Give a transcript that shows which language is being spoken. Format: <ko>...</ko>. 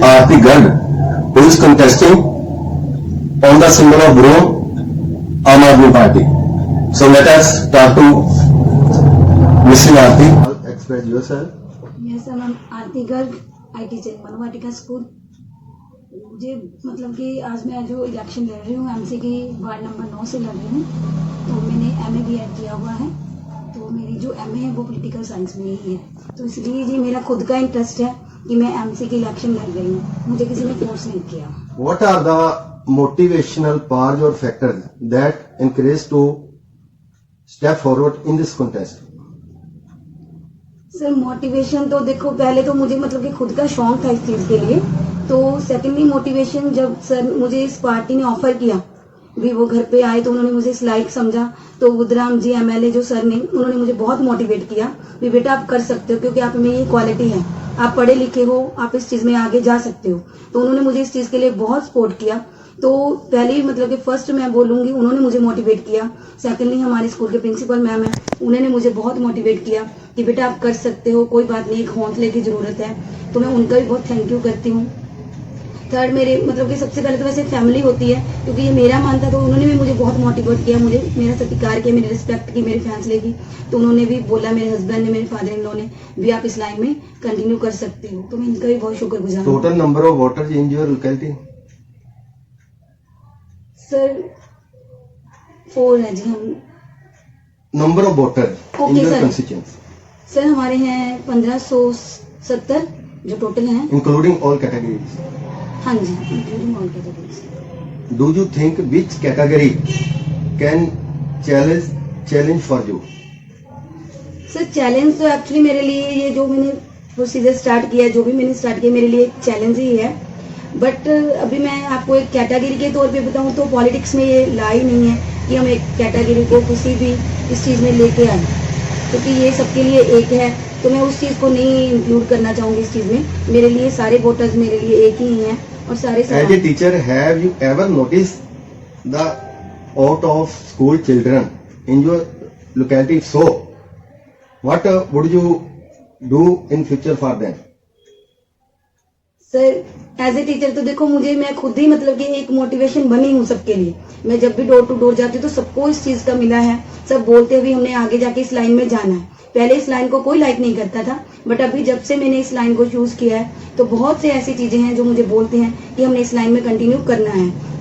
<en>Aarti Garg, who is contesting on the symbol of broom, Aam Aadmi Party. So let us talk to Mrs. Aarti. Express yourself. Yes, sir, I'm Aarti Garg, I teach in Manuvatika school.</en> <hi>मुझे मतलब कि आज मैं जो election लड़ रही हूँ MC की वार्ड नंबर 9 से लड़ रही हूँ। तो मैंने एमए भी ऐड किया हुआ है। तो मेरी जो एमए है वो पॉलिटिकल साइंस में ही है। तो इसलिए जी मेरा खुद का इंटरेस्ट है कि मैं एमसी की इलेक्शन लड़ रही हूँ। मुझे किसी ने फोर्स नहीं किया।</hi> <en>What are the motivational powers or factors that encourage to step forward in this contest?</en> <hi>Sir motivation तो देखो पहले तो मुझे मतलब कि खुद का शौक था इस चीज के लिए। तो सेकेंडली मोटिवेशन जब सर मुझे इस पार्टी ने ऑफर किया भी वो घर पे आए तो उन्होंने मुझे इस लायक समझा। तो बुद्धराम जी एमएलए जो सर ने उन्होंने मुझे बहुत मोटिवेट किया भी बेटा आप कर सकते हो क्योंकि आप में ये क्वालिटी है, आप पढ़े लिखे हो, आप इस चीज में आगे जा सकते हो। तो उन्होंने मुझे इस चीज के लिए बहुत सपोर्ट किया। तो पहले मतलब कि फर्स्ट मैं बोलूंगी उन्होंने मुझे मोटिवेट किया। सेकेंडली हमारे स्कूल के प्रिंसिपल मैम है, उन्होंने मुझे बहुत मोटिवेट किया कि बेटा आप कर सकते हो, कोई बात नहीं, एक हौसले की जरूरत है। तो मैं उनका भी बहुत थैंक यू करती हूँ। थर्ड मेरे मतलब कि सबसे पहले तो वैसे फैमिली होती है क्योंकि ये मेरा मन था। तो उन्होंने भी मुझे बहुत मोटिवेट किया, मुझे मेरा सत्कार किया, मेरी रिस्पेक्ट की मेरे फैसले की। तो उन्होंने भी बोला, मेरे हस्बैंड ने, मेरे फादर इन लॉ ने भी आप इस लाइन में कंटिन्यू कर सकते हो। तो मैं इनका भी बहुत शुक्रगुजार हूँ।</hi> <en>Total number of voters in your locality?</en> <hi>Sir 4 है जी हम।</hi> <en>Number of voters in Okay, your sir. constituency,</en> <hi>sir हमारे हैं 1570 जो टोटल हैं।</hi> <en>including all categories.</en> <hi>हाँ जी,</hi> <en>including all categories। Do you think which category can challenge for you?</en> <hi>Sir challenge तो actually मेरे लिए ये जो मैंने प्रोसीजर स्टार्ट किया, जो भी मैंने स्टार्ट किया मेरे लिए एक चैलेंज ही है। बट अभी मैं आपको एक कैटेगरी के तौर पे बताऊं तो पॉलिटिक्स में ये ला ही नहीं है कि हम एक कैटेगरी को किसी भी इस चीज में लेके आए, क्योंकि ये सबके लिए एक है। तो मैं उस चीज को नहीं इंक्लूड करना चाहूंगी इस चीज में। मेरे लिए सारे वोटर्स मेरे लिए एक ही हैं और सारे</hi> <en>As a teacher, have you ever noticed the out of school children in your locality? If so, what would you do in future for them?</en> <hi>Sir</hi> <en>as a teacher</en> <hi>तो देखो मुझे मैं खुद ही मतलब कि एक मोटिवेशन बनी हूँ सबके लिए। मैं जब भी डोर टू डोर जाती हूँ तो सबको इस चीज का मिला है। सब बोलते हैं भी हमने आगे जाके इस लाइन में जाना है। पहले इस लाइन को कोई लाइक नहीं करता था, बट अभी जब से मैंने इस लाइन को चूज किया है तो बहुत से ऐसी चीजें हैं जो मुझे बोलते हैं कि हमने इस लाइन में कंटिन्यू करना है।</hi>